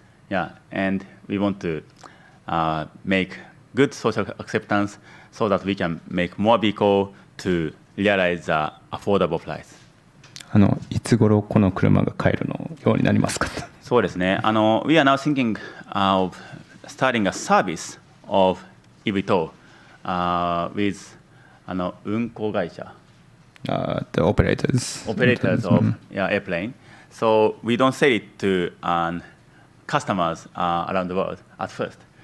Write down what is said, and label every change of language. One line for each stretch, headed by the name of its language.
English: Yeah, and we want to make good social acceptance so that we can make more vehicle to realize the affordable price.
Japanese: いつ頃この車が買えるのようになりますか？そうですね。
English: We are now thinking of starting a service of eVTOL with 運航会社 The operators. Operators of airplane. So we don't sell it to customers around the world at first.